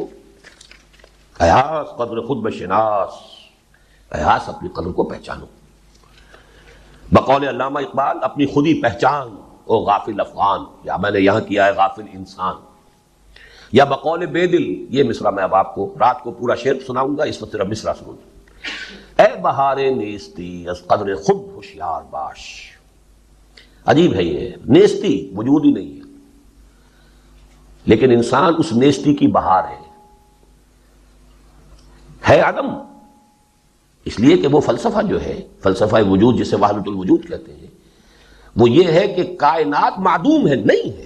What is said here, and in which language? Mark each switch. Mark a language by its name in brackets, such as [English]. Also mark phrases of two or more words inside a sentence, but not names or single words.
[Persian] ایاس قدر خود بشناس, [Urdu] ایاس اپنی قدر کو پہچانو. بقول علامہ اقبال اپنی خودی پہچان او غافل افغان, یا میں نے یہاں کیا ہے غافل انسان. یا بقول بے دل, یہ مصرع میں اب آپ کو رات کو پورا شعر سناؤں گا, اس وقت صرف مصرع سنوں. [Persian] اے بہار نیستی از قدر خود ہوشیار باش. [Urdu] عجیب ہے یہ, نیستی وجود ہی نہیں ہے, لیکن انسان اس نیستی کی بہار ہے عدم. اس لیے کہ وہ فلسفہ جو ہے, فلسفہ وجود جسے وحدت الوجود کہتے ہیں, وہ یہ ہے کہ کائنات معدوم ہے, نہیں ہے.